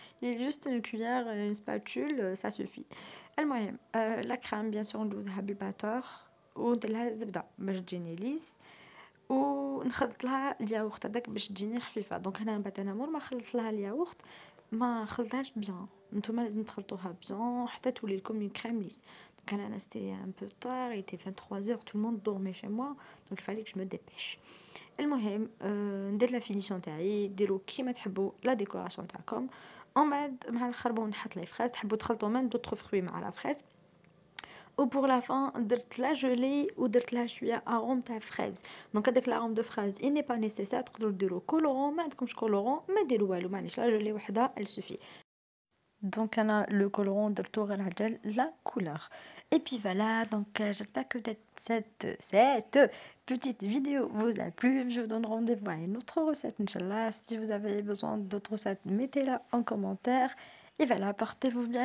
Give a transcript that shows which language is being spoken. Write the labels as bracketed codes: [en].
[fr] جوست اون كويير اون سباتول سا سوفي. [ar] المهم لا كريم بيان سور ندوزها بالباتور وندير لها زبده باش تجيني ليس ونخلط لها الياغورت هذاك باش تجيني خفيفه. دونك هنا من بعد انا مور ما خلطت لها الياغورت ما خلطهاش بيان. نتوما لازم تخلطوها بيان حتى تولي لكم اون كريم ليس. [fr] دونك انا ستي ان بو طار ايتي 23h tout le monde dormait chez moi donc il fallait que je me dépêche. [ar] المهم ندير لا فينيسيون تاعي. ديروا كيما تحبوا لا ديكوراسيون تاعكم. ومن بعد مع الخربون نحط لي فريز. تحبوا تخلطوا ميم دوطخ فروي مع لا فريز. و بور لا فان درت لا جولي ودرت لها شويه اروم تاع فريز. دونك هذاك لاروم دو فريز [fr] اي ني با نيسيسير. [ar] تقدروا ديروا كولورون ما عندكمش كولورون ما ديروا والو معليش [fr] لا جولي وحده ال سوفي. Donc on a le colorant de tour à la couleur. Et puis voilà, donc j'espère que cette petite vidéo vous a plu. Je vous donne rendez-vous à une autre recette, Inch'Allah. Si vous avez besoin d'autres recettes, mettez-la en commentaire. Et voilà, portez-vous bien.